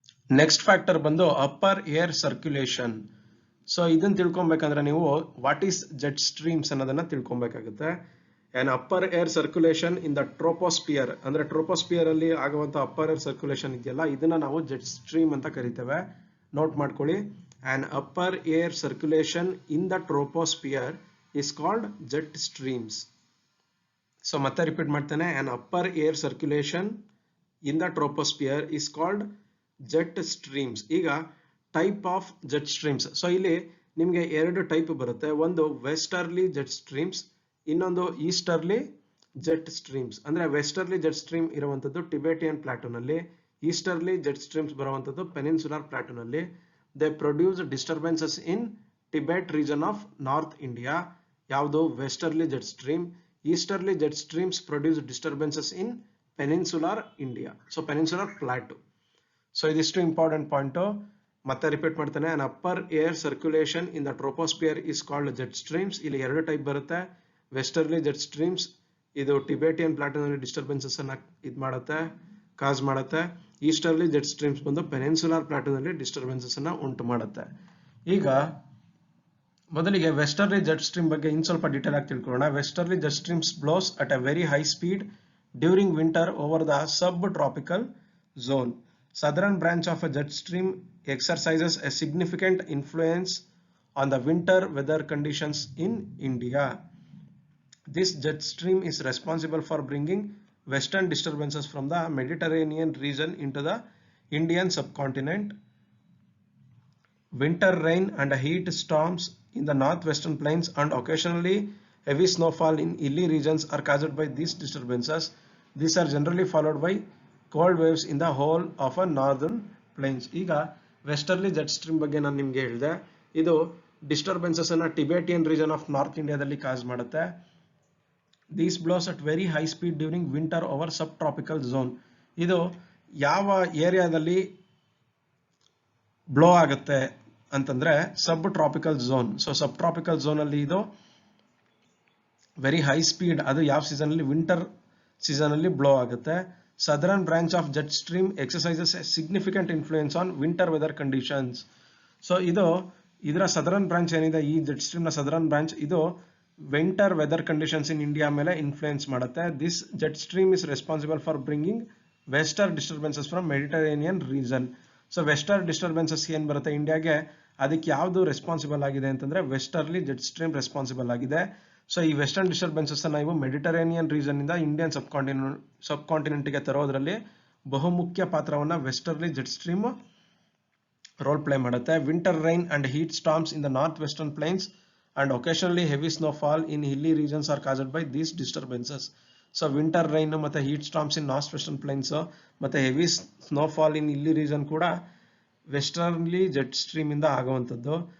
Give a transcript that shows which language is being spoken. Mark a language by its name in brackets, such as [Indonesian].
[Kannada] Next factor ಬಂದು upper air circulation. So ಇದನ್ನ ತಿಳ್ಕೊಬೇಕಂದ್ರೆ ನೀವು [English] what is jet streams [Kannada] ಅನ್ನೋದನ್ನ ತಿಳ್ಕೊಬೇಕಾಗುತ್ತೆ. [English] and upper air circulation in the troposphere [Kannada] ಅಂದ್ರೆ troposphere ಅಲ್ಲಿ ಆಗುವಂತ ಅಪ್ಪರ್ ಏರ್ ಸರ್ಕ್ಯುಲೇಷನ್ ಇದೆಯಲ್ಲ ಇದನ್ನ ನಾವು ಜೆಟ್ ಸ್ಟ್ರೀಮ್ ಅಂತ ಕರಿತೇವೆ. ನೋಟ್ ಮಾಡ್ಕೊಳ್ಳಿ. [English] An upper air circulation in the troposphere is called jet streams. So [Kannada] ಮತ್ತೆ ರಿಪೀಟ್ ಮಾಡ್ತೇನೆ, [English] an upper air circulation in the troposphere is called jet streams. [Kannada] ಈಗ type of jet streams. So ಇಲ್ಲಿ ನಿಮ್ಗೆ ಎರಡು type ಬರುತ್ತೆ, ಒಂದು westerly jet streams, ಇನ್ನೊಂದು easterly jet streams. ಅಂದ್ರೆ ವೆಸ್ಟರ್ಲಿ ಜೆಟ್ ಸ್ಟ್ರೀಮ್ ಇರುವಂತದ್ದು ಟಿಬೆಟಿಯನ್ ಪ್ಲಾಟೂನ್ ಅಲ್ಲಿ, ಈಸ್ಟರ್ಲಿ ಜೆಟ್ ಸ್ಟ್ರೀಮ್ಸ್ ಬರುವಂತದ್ದು ಪೆನಿನ್ಸುಲರ್ ಪ್ಲಾಟೂನ್ ಅಲ್ಲಿ. [English] They produce disturbances in Tibet region of North India. [Kannada] ಯಾವುದು westerly jet stream. [English] Easterly jet streams produce disturbances in peninsular India. [Kannada] So peninsular plot. So ಇದಿಷ್ಟು important point. ಮತ್ತೆ repeat ಮಾಡ್ತಾನೆ, [English] an upper air circulation in the troposphere is called jet streams. [Kannada] ಇಲ್ಲಿ ಎರಡು type ಬರುತ್ತೆ, westerly jet streams ಇದು Tibetan platoon ಅಲ್ಲಿ disturbances ಅನ್ನ ಇದು ಮಾಡುತ್ತೆ, ಕಾಸ್ ಮಾಡುತ್ತೆ. ಈಸ್ಟರ್ಲಿ ಜೆಟ್ ಸ್ಟ್ರೀಮ್ಸ್ ಬಂದು ಪೆನಿನ್ಸುಲರ್ ಪ್ಲಾಟೂನ್ ಅಲ್ಲಿ ಡಿಸ್ಟರ್ಬೆನ್ಸಸ್ ಅನ್ನ ಉಂಟು ಮಾಡುತ್ತೆ. ಈಗ ಮೊದಲಿಗೆ ವೆಸ್ಟರ್ಲಿ ಜೆಟ್ ಸ್ಟ್ರೀಮ್ ಬಗ್ಗೆ ಇನ್ ಸ್ವಲ್ಪ ಡೀಟೇಲ್ ಆಗಿ ತಿಳ್ಕೊಳ್ಳೋಣ. [English] Westerly jet streams blows at a very high speed during winter over the sub tropical zone. Southern branch of a jet stream exercises a significant influence on the winter weather conditions in India. This jet stream is responsible for bringing western disturbances from the Mediterranean region into the Indian subcontinent. Winter rain and heat storms in the northwestern plains and occasionally heavy snowfall in hilly regions are caused by these disturbances. These are generally followed by cold waves in the whole of a northern plains. [Kannada] ಈಗ westerly jet stream ಬಗ್ಗೆ ನಾನು ನಿಮ್ಗೆ ಹೇಳಿದೆ, ಇದು disturbances ಅನ್ನ Tibetan region of north ಇಂಡಿಯಾದಲ್ಲಿ ಕಾಸ್ ಮಾಡುತ್ತೆ. [English] These blows at very high speed during winter over sub tropical zone. [Kannada] ಇದು ಯಾವ ಏರಿಯಾದಲ್ಲಿ ಬ್ಲೋ ಆಗುತ್ತೆ ಅಂತಂದ್ರೆ ಸಬ್ ಟ್ರಾಪಿಕಲ್ ಝೋನ್. ಸೊ ಸಬ್ ಟ್ರಾಪಿಕಲ್ ಝೋನ್ ಅಲ್ಲಿ ಇದು ವೆರಿ ಹೈ ಸ್ಪೀಡ್, ಅದು ಯಾವ ಸೀಸನ್ ಅಲ್ಲಿ, ವಿಂಟರ್ ಸೀಸನ್ ಅಲ್ಲಿ ಬ್ಲೋ ಆಗುತ್ತೆ. [English] Southern branch of jet stream exercises a significant influence on winter weather conditions. [Kannada] So ಇದರ ಸದರ್ನ್ ಬ್ರಾಂಚ್ ಏನಿದೆ, ಈ ಜೆಟ್ ಸ್ಟ್ರೀಮ್ ನ ಸದರ್ನ್ ಬ್ರಾಂಚ್ ಇದು winter weather conditions in India ಮೇಲೆ ಇನ್ಫ್ಲೂಯೆನ್ಸ್ ಮಾಡುತ್ತೆ. [English] This jet stream is responsible for bringing western disturbances from Mediterranean region. [Kannada] So western disturbances ಏನ್ ಬರುತ್ತೆ ಇಂಡಿಯಾಗೆ, ಅದಕ್ಕೆ ಯಾವುದು ರೆಸ್ಪಾನ್ಸಿಬಲ್ ಆಗಿದೆ ಅಂತಂದ್ರೆ ವೆಸ್ಟರ್ಲಿ ಜೆಟ್ ಸ್ಟ್ರೀಮ್ ರೆಸ್ಪಾನ್ಸಿಬಲ್ ಆಗಿದೆ. ಸೊ ಈ ವೆಸ್ಟರ್ನ್ ಡಿಸ್ಟರ್ಬೆನ್ಸಸ್ ನಾವು ಮೆಡಿಟರೇನಿಯನ್ ರೀಜನ್ ಇಂದ ಇಂಡಿಯನ್ ಸಬ್ ಕಾಂಟಿನೆಂಟ್ ಗೆ ತರೋದ್ರಲ್ಲಿ ಬಹುಮುಖ್ಯ ಪಾತ್ರವನ್ನ westerly jet stream role play ಮಾಡುತ್ತೆ. [English] Winter rain and heat storms in the north western plains and occasionally heavy snowfall in hilly regions are caused by these disturbances. So winter rain ಮತ್ತೆ heat storms in north western plains ಮತ್ತೆ heavy snowfall in hilly region ಕೂಡ westerly jet stream [Kannada] ಇಂದ ಆಗುವಂತದ್ದು.